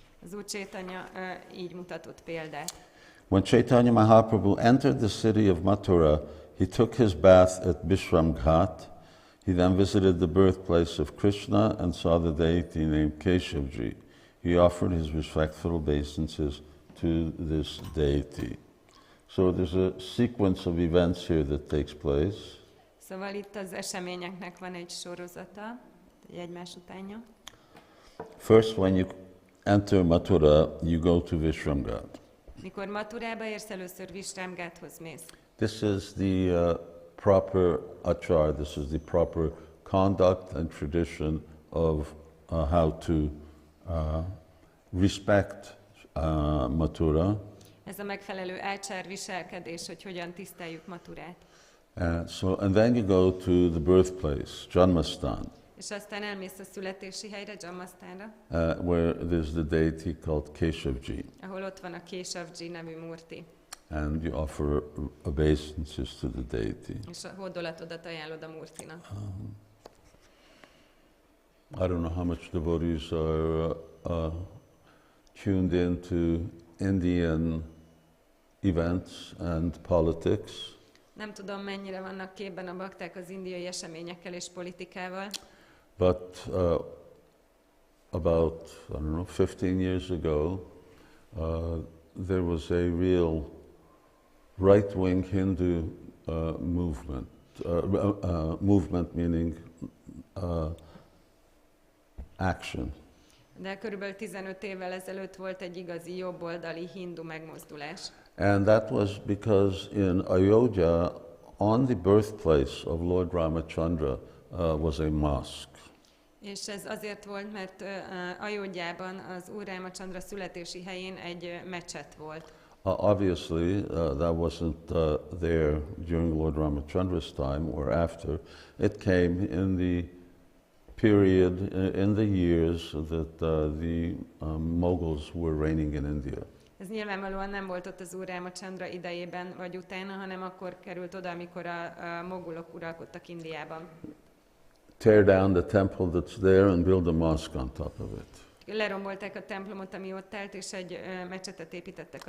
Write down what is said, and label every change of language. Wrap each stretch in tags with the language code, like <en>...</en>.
<hu>Az Úr Caitanya így mutatott példát.</hu> <en>When Caitanya Mahaprabhu entered the city of Mathurā, he took his bath at Bishram Ghat. He then visited the birthplace of Krishna and saw the deity named Keshavji. He offered his respectful obeisances to this deity. So there's a sequence of events here that takes place.</en> <hu>Szóval itt az eseményeknek van egy sorozata, egy egymás utánja.</hu> <en>First, when you enter Mathurā, you go to Bishram Ghat.</en> <hu>Mikor Mathurába érsz, először Vishram Ghathoz mész.</hu> <en>This is the proper achar, this is the proper conduct and tradition of how to respect Mathurā.</en> <hu>Ez a megfelelő ácsár viselkedés, hogy hogyan tiszteljük Mathurát.</hu> <en>And then you go to the birthplace, Janmastan,</en> <hu>És aztán elmész a születési helyre, Janmasthanra,</hu> <en>where there's the deity called Keshavji.</en> <hu>ahol ott van a Keshavji nevű murti.</hu> <en>And you offer obeisances to the deity.</en> <hu>És a hódolatodat ajánlod a murtinak.</hu> <en>I don't know how much devotees are tuned into Indian events and politics.</en> <hu>Nem tudom, mennyire vannak képben a bakták az indiai eseményekkel és politikával.</hu> <en>But about, 15 years ago, there was a real right-wing Hindu movement. Movement meaning action.</en> <hu>De körülbelül 15 évvel ezelőtt volt egy igazi jobboldali hindu megmozdulás.</hu> <en>And that was because in Ayodhya, on the birthplace of Lord Ramachandra, was a mosque.</en> <hu>És ez azért volt, mert Ayodhyában az Úr Rámachandra születési helyén egy mecset volt.</hu> <en>Obviously, that wasn't there during Lord Ramachandra's time or after. It came in the period, in the years that the Mughals were reigning in India.</en> <hu>Ez nyilvánvalóan nem volt ott az Úr Rámachandra idejében vagy utána, hanem akkor került oda, amikor a mogulok uralkodtak Indiában.</hu> <en>Tear down the temple that's there and build a mosque on top of it.</en> <hu>Lerombolták a templomot, ami ott állt, és egy mecsetet építettek a</hu>